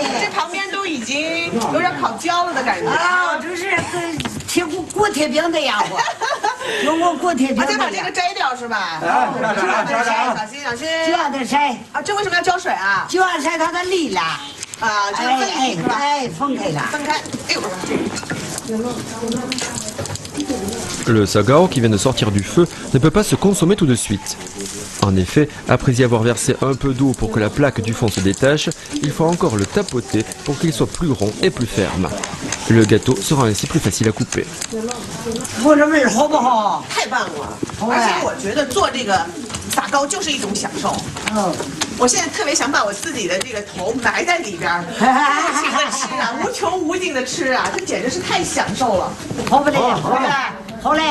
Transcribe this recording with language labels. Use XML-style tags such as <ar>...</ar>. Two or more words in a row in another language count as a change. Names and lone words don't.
<zh>这旁边都已经有点烤焦了的感觉啊，就是跟贴锅贴饼的样子，用过锅贴饼。再把这个摘掉是吧？小心小心，就让它筛啊！这为什么要浇水啊？就让筛它的粒了。啊，这个分离是吧？哎，分开了，分开。哎呦！</zh> <fr>Le sagao qui vient de sortir du feu ne peut pas se consommer tout de suite. En effet, après y avoir versé un peu d'eau pour que la plaque du fond se détache, il faut encore le tapoter pour qu'il soit plus rond et plus ferme. Le gâteau sera ainsi plus facile à couper.</fr> <zh>我这味儿好不好？太棒了！而且我觉得做这个撒糕就是一种享受。嗯，我现在特别想把我自己的这个头埋在里边，无情的吃啊，无穷无尽的吃啊，这简直是太享受了。好不嘞？好嘞，好嘞！</zh>